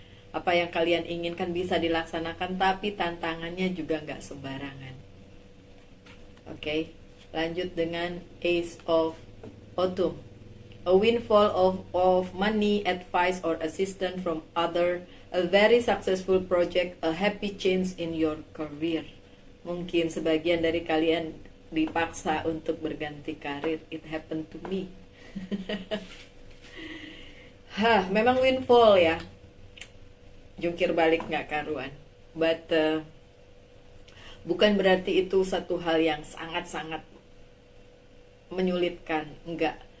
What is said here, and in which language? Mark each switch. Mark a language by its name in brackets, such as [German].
[Indonesian] Apa yang kalian inginkan bisa dilaksanakan, tapi tantangannya juga nggak sembarangan. Oke, lanjut dengan Ace of Autumn. [English] A windfall of money, advice, or assistance from other, a very successful project, a happy change in your career. [Indonesian] Mungkin sebagian dari kalian dipaksa untuk berganti karir. [English] It happened to me. [Indonesian] Memang windfall ya, jungkir balik nggak karuan. But bukan berarti itu satu hal yang sangat-sangat menyulitkan, enggak.